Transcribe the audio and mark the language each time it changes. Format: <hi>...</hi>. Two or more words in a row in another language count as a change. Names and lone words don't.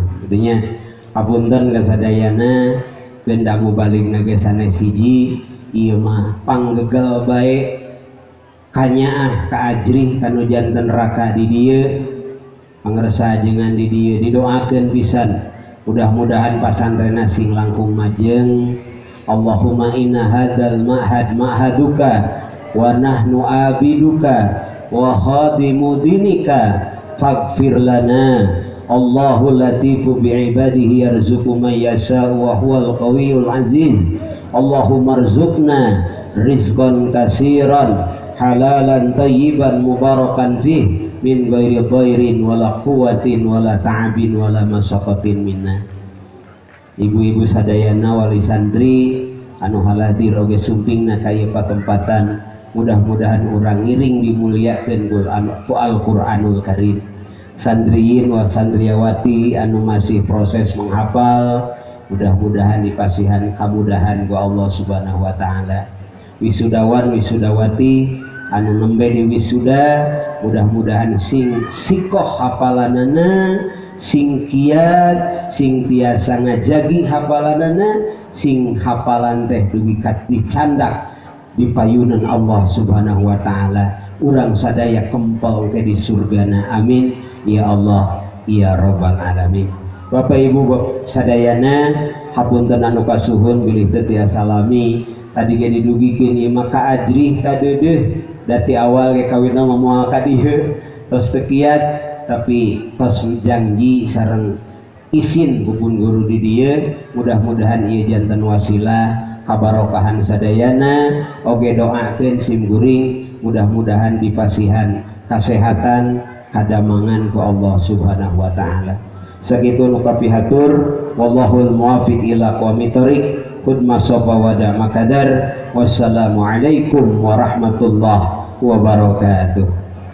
<su>Kitu hapunten kasadayana bendamu baligna ge sanes hiji, ieu mah panggegel bae kanyaah kaajrih kanu janten neraka di dieu, pangresa jengan di dieu, didoakeun pisan mudah-mudahan pasantrenna sing langkung majeng.</su> <ar>اللهم إن هذا المعهد معهدك ونحن عبيدك وخادمو دينك فاغفر لنا. الله لطيف بعباده يرزق من يشاء وهو القوي العزيز. اللهم ارزقنا رزقا كثيرا حلالا طيبا مباركا فيه من غير ضير ولا قوة ولا تعب ولا مشقة منا.</ar> <su>Ibu-ibu sadayana wali santri anu haladir oge sumpingna ka ieu patempatan, mudah-mudahan urang ngiring dimuliakeun ku Al-Qur'anul Karim. Santriyin wal santriawati anu</su> <id>masih proses menghafal,</id> <su>mudah-mudahan dipasihan kemudahan ku</su> <ar>الله سبحانه وتعالى.</ar> <su>Wisudawan wisudawati anu nembe di wisuda, mudah-mudahan sing sikoh hafalanana, sing kiat, sing tiasa ngajagi hafalanana, sing hafalan teh dugi dicandak di payunan</su> <ar>الله سبحانه وتعالى.</ar> <su>Urang sadaya kempel ke di surgana,</su> <ar>آمين يا الله يا رب العالمين.</ar> <su>Bapak Ibu sadayana hapunten anu kasuhun bilih teu tiasa salami tadi ge didugikeun ieu mah kaajrih kadeudeuh dati awal ge kawitna moal ka dieu tos teu kiat tapi tos janji sareng izin kupun guru di dieu. Mudah-mudahan ieu janten wasilah kabarokahan sadayana, oge doakeun simguring mudah-mudahan dipasihan kasehatan kadamangan ku</su> <ar>الله سبحانه وتعالى.</ar> <su>Sakitu nu kapihatur,</su> <ar>والله الموفق إلى أقوم الطريق,</ar> <su>khudma sapa wada makadar.</su> <ar>والسلام عليكم ورحمة الله وبركاته.</ar>